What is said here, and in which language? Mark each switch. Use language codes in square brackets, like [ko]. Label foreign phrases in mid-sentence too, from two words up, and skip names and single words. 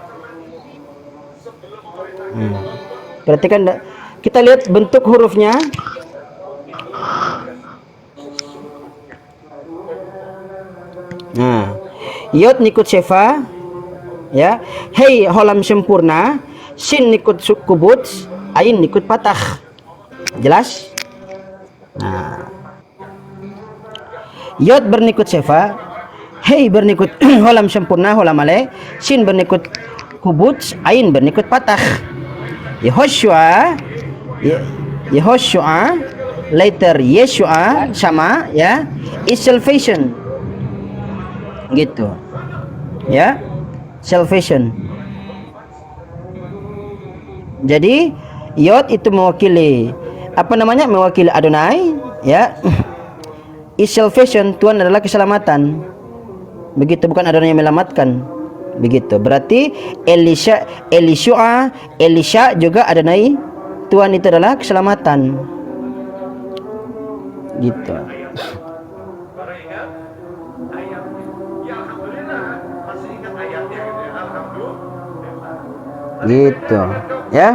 [id] Berarti kan kita lihat bentuk hurufnya. Nah, Yod nikut Shefa, ya. Hei holam sempurna, Sin nikut kubut, Ain nikut patah. Jelas? Nah, Yod bernikut Shefa, Hei bernikut holam sempurna, holam ale, Sin bernikut kubut, Ain bernikut patah. Yehoshua, later Yeshua sama, ya, [en] is salvation, [id] gitu, ya, salvation. Jadi Yod itu mewakili apa namanya, mewakili Adonai, ya. [en] Is salvation, [id] Tuhan adalah keselamatan, begitu, bukan Adonai yang menyelamatkan, begitu. Berarti Elisha juga Adonai, Tuhan itu adalah keselamatan, gitu. Gitu, ya.